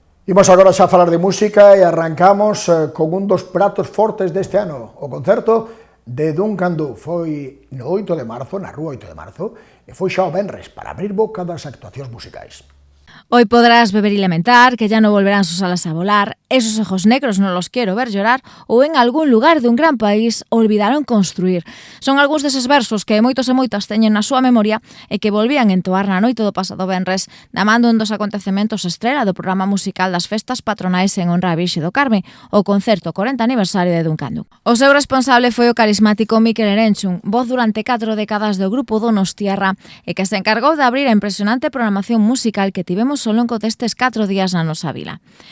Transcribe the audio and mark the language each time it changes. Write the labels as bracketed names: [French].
[Galician] Imos agora xa a falar de música e arrancamos con un dos pratos fortes deste ano, o concerto de Duncan Du. Foi no 8 de marzo, na rúa 8 de marzo, e foi xa o venres para abrir boca das actuacións musicais. [Spanish] Hoy podrás beber y lamentar, que ya no volverán sus alas a volar, esos ojos negros no los quiero ver llorar, ou en algún lugar de un gran país olvidaron construir. [Galician] Son algúns deses versos que moitos e moitas teñen na súa memoria e que volvían entoar na noite do pasado venres, damando un dos acontecementos estrela do programa musical das festas patronais en honra a Virxe do Carme, o concerto 40 aniversario de Duncan Du. O seu responsable foi o carismático Mikel Erenchun, voz durante 4 décadas do grupo Donostiarra e que se encargou de abrir a impresionante programación musical que tivemos ao longo destes 4 días na nosa vila.